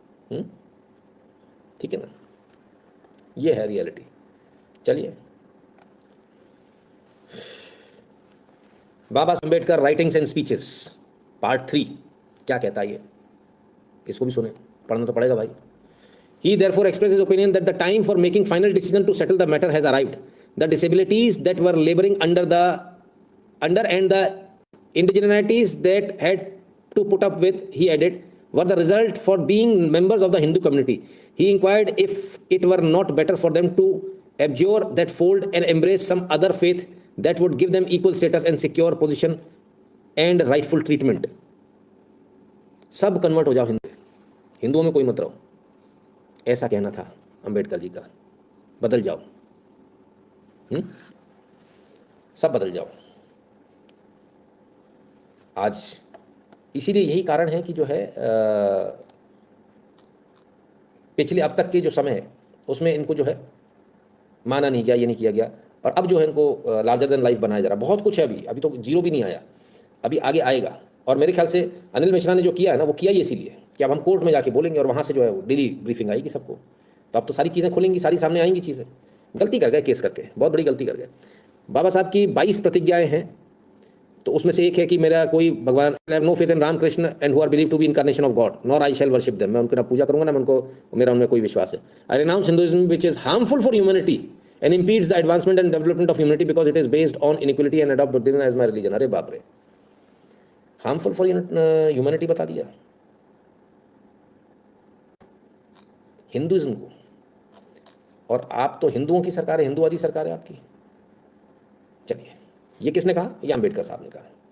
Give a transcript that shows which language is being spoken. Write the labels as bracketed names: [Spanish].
[Hindi] ठीक है ना, ये है रियलिटी। चलिए, बाबा Ambedkar writings and speeches part 3 क्या कहता है ये, इसको भी सुने, पढ़ना तो पड़ेगा भाई। [English] He therefore expressed his opinion that the time for making final decision to settle the matter has arrived. The disabilities that were laboring under and the indigeneities that had to put up with, he added, were the result for being members of the Hindu community. He inquired if it were not better for them to abjure that fold and embrace some other faith that would give them equal status and secure position and rightful treatment. [Hindi] सब convert हो जाओ हिंदुओं में कोई मत रहो, ऐसा कहना था अंबेडकर जी का। बदल जाओ, सब बदल जाओ। आज इसीलिए यही कारण है कि जो है पिछले अब तक के जो समय है उसमें इनको जो है माना नहीं गया, ये नहीं किया गया, और अब जो है इनको [English] larger than life [Hindi] बनाया जा रहा। बहुत कुछ है, अभी तो जीरो भी नहीं आया, अभी आगे आएगा। और मेरे ख्याल से अनिल मिश्रा ने जो किया है ना, वो किया ही इसीलिए कि अब हम कोर्ट में जाके बोलेंगे और वहाँ से जो है डेली ब्रीफिंग आएगी सबको, तो अब तो सारी चीज़ें खुलेंगी, सारी सामने आएंगी चीज़ें। गलती कर गए केस करके, बहुत बड़ी गलती कर गए। बाबा साहब की 22 प्रतिज्ञाएं हैं, तो उसमें से एक है कि मेरा कोई भगवान, [English] No faith in Ramakrishna and who are believe to be incarnation of God, nor I shall worship them. [Hindi] मैं उनकी ना पूजा करूंगा ना मैं उनको, मेरा उनमें कोई विश्वास है। [English] I renounce Hinduism which is harmful for humanity and impedes the advancement and development of humanity because it is based on inequality and adopt Buddhism as my religion. [Hindi] अरे बाप रे, [English] harmful for humanity [Hindi] बता दिया हिंदुइज्म को। और आप तो हिंदुओं की सरकार है, हिंदुवादी सरकार है आपकी। चलिए, ये किसने कहा? ये अंबेडकर साहब ने कहा।